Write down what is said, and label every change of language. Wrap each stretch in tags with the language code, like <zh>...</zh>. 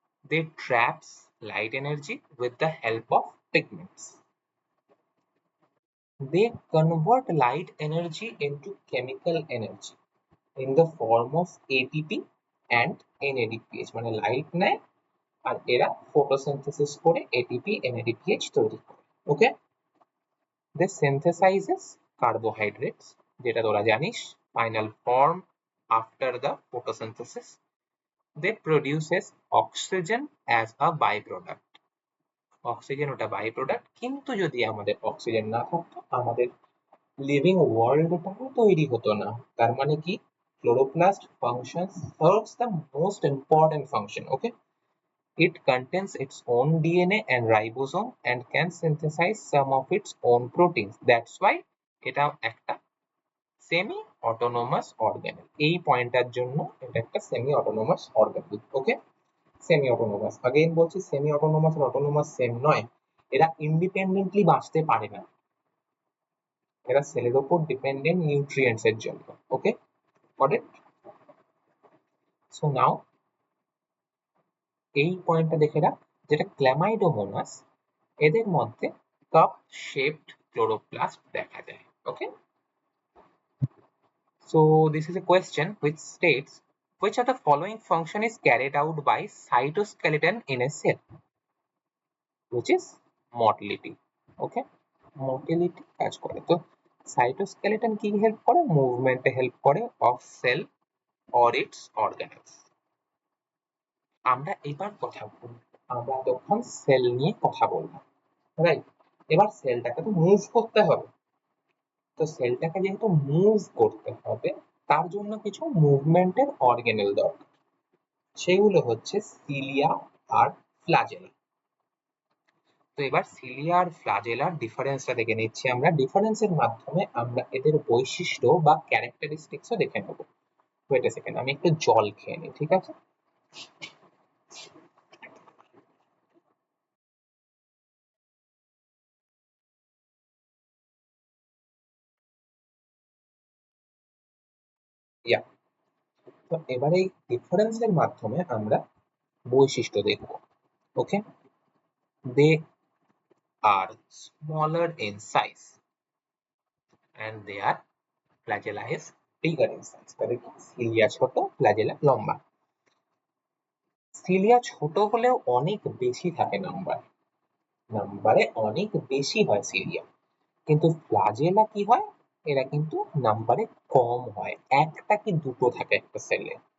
<en>They traps light energy with the help of pigments. They convert light energy into chemical energy in the form of ATP and NADPH,</en> <bn>মানে light নেয় আর এরা photosynthesis করে ATP NADPH তৈরি করে।</bn> <en>okay, they synthesises carbohydrates,</en> <bn>যেটা তোরা জানিস</bn> <en>Final form after the photosynthesis. They produces oxygen as a by product.</en> <bn>Oxygen ওটা বাই প্রোডাক্ট, কিন্তু যদি আমাদের অক্সিজেন না থাকতো আমাদের লিভিং ওয়ার্ল্ডটাও তৈরি হতো না। তার মানে কি,</bn> <en>chloroplast functions serves the most important function. Okay, it contains its own DNA and ribosome and can synthesize some of its own proteins.</en> <bn>That's why এটা একটা সেমি অটোনোমাস অর্গানেল। এই পয়েন্টটার জন্য এটা একটা সেমি অটোনোমাস অর্গানেল। ওকে, semi autonomous, again বলছি semi autonomous আর autonomous same নয়, এরা independently বাঁচতে পারে না, এরা সেলের উপর ডিপেন্ডেন্ট নিউট্রিয়েন্টস এর জন্য। ওকে, গট ইট? সো নাও এই পয়েন্টটা দেখে রাখ, যেটা ক্ল্যামাইডোমোনাস, এদের মধ্যে কাপ শেপড ক্লোরোপ্লাস্ট দেখা যায়।</bn> <en>Okay, so this is a question which states which of the following function is carried out by cytoskeleton in a cell, which is motility.</en> <bn>Okay, motility কাজ করে। তো সাইটোস্কেলেটন কি হেল্প করে? মুভমেন্টে হেল্প করে of sell</bn> <en>or its organelles.</en> <bn>আমরা এবার কথা বলবো, আমরা তখন সেল নিয়ে কথা বললাম, রাইট? এবার সেলটাকে তো মুভ করতে হবে, তো সেলটাকে যেহেতু মুভ করতে হবে তার জন্য কিছু মুভমেন্টের অর্গানেল দরকার, সেগুলো হচ্ছে সিলিয়া আর ফ্ল্যাজেলা। তো এবার সিলিয়া আর ফ্ল্যাজেলার ডিফারেন্সটা দেখে নিচ্ছি আমরা। ডিফারেন্সের মাধ্যমে আমরা এদের বৈশিষ্ট্য বা ক্যারেক্টারিস্টিক্সও দেখে নেব। ওয়েট এ সেকেন্ড, আমি একটু জল খেয়ে নিই, ঠিক আছে? ইয়া, তো এবার এই ডিফারেন্সের মাধ্যমে আমরা বৈশিষ্ট্য দেখব।</bn> <en>Okay, they are smaller in size and their flagella is bigger in size.</en> <bn>তাদের সিলিয়া ছোট, ফ্ল্যাজেলা লম্বা। সিলিয়া ছোট হলেও অনেক বেশি থাকে নাম্বারে অনেক বেশি হয় সিলিয়া, কিন্তু ফ্ল্যাজেলা কি হয়, এরা কিন্তু নাম্বারে কম হয়, একটা কি দুটো থাকে একটা সেলে।</bn>